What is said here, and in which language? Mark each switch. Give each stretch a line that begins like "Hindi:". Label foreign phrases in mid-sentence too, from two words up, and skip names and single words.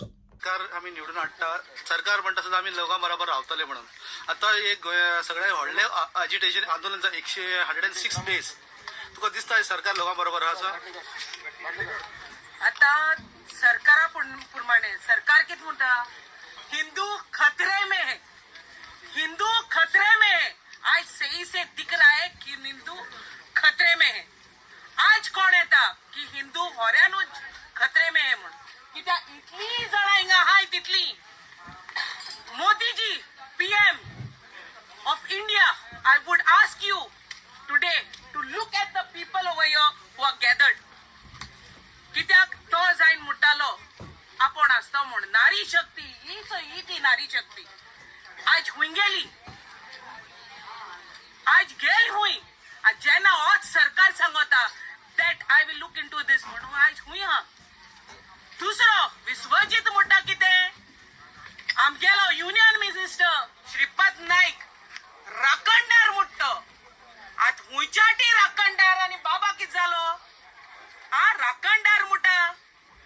Konkani: सरकार आम्ही निवडून हाडटा. सरकार म्हणटा सुद्दां आम्ही लोकां बरोबर रावतले म्हणून. आता एक सगळे व्हडले एजिटेशन आंदोलन 106 डेज. तुका दिसता सरकार लोकां बरोबर आसा? आता सरकारा प्रमाणे सरकार कितें म्हणटा,
Hindi: हिंदू खतरे में है, हिंदू खतरे में है. आज सही से दिख रहा है कि हिंदू खतरे में है.
Konkani: आज कोण येता की हिंदू होऱ्यानूच
Hindi: खतरे में है
Konkani: म्हणून. कित्याक इतली जाणां हिंगा हाय तितली.
English: मोदीजी PM of India, I would ask you today to look at the people over here who are gathered.
Konkani: कित्याक तो जायन म्हणटालो आपण आसता म्हूण नारी शक्ती, ही ती नारी शक्ती. आज हुंय गेली, आज गेल हुंय. जेन्ना होच सरकार सांगता
English: that I will look into this
Konkani: म्हणून आज हुंय हा. दुसरो विश्वजीत म्हणटा कितें, आमगेलो युनियन मिनिस्टर श्रीपाद नाईक राखणदार म्हणटा. आज हुंयच्या टी राखणदार आनी बाबा कितें जालो, राखणदार म्हणटा